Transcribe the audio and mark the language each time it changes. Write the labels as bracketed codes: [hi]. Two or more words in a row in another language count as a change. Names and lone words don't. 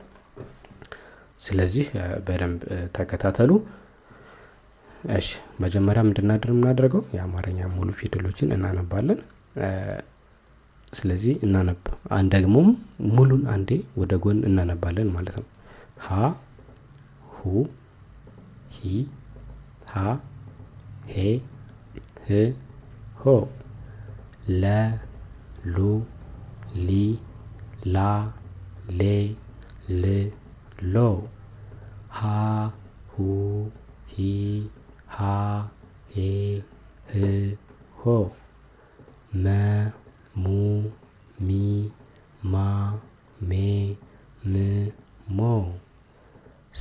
[am] ስለዚህ በደንብ ተከታተሉ። እሺ መጀመሪያ ምንድናደርገው የአማርኛ ሙሉ ፊደሎችን እናነባለን። ስለዚህ እናነብ ደግሞ ሙሉን አንዴ ወደ ጎን እናነባለን ማለት ነው። ሀ፣ ሁ፣ ሂ፣ ሃ፣ ሄ፣ ህ፣ ሆ፣ ለ፣ ሉ፣ ሊ፣ ላ፣ ሌ፣ ል፣ ሎ፣ ሀ፣ ሁ፣ ሂ፣ ሃ፣ ሄ፣ ህ፣ ሆ፣ መ ሙ ሚ ማ ሜ ም ሞ ሰ